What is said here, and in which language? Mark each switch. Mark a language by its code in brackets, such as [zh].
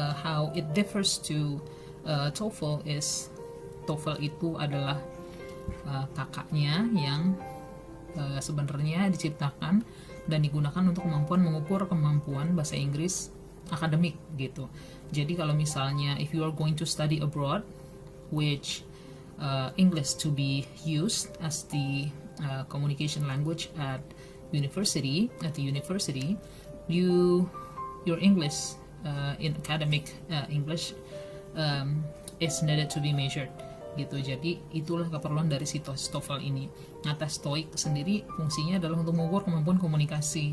[en] How it differs to TOEFL is, [id] TOEFL itu adalah kakaknya yang sebenarnya diciptakan dan digunakan untuk kemampuan mengukur kemampuan bahasa Inggris akademik gitu. Jadi kalau misalnya [en] if you are going to study abroad, which English to be used as the communication language at the university, your English in academic English is needed to be measured gitu. [id] Jadi itulah keperluan dari si TOEFL ini. Nah, tes TOEIC sendiri fungsinya adalah untuk mengukur kemampuan komunikasi.